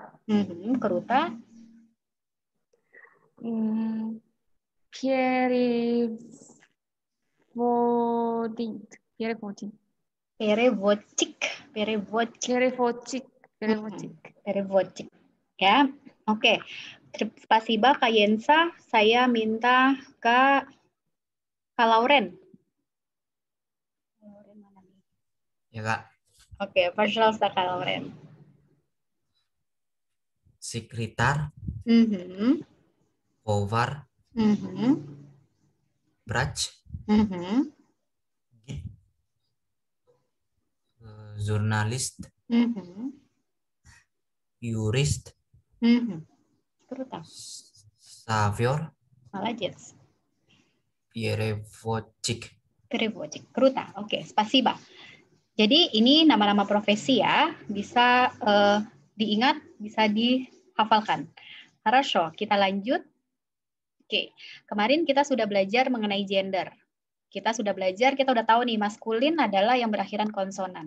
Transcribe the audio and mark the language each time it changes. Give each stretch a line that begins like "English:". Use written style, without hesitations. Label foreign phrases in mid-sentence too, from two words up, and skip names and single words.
Russian: Круто. переводить, переводить, Переводчик. Переводчик. переводчик, переводчик. Переводчик.
Indonesian: Ya, oke. Spasiba Kak Yensa, saya minta Kak Lauren. Lauren mana nih? Ya Kak, Oke, пожалуйста, Kak Lauren.
Russian: sekretar, Mhm, повар, mhm, врач, mhm, gid, jurnalis, mhm, юрист, Круто. шофер, Молодец. переводчик. Переводчик. Круто.
Indonesian: Oke, spasiba. Jadi ini nama-nama profesi ya, bisa diingat, bisa dihafalkan. Хорошо, kita lanjut. Oke, kemarin kita sudah belajar mengenai gender. Kita sudah belajar, kita udah tahu nih, maskulin adalah yang berakhiran konsonan.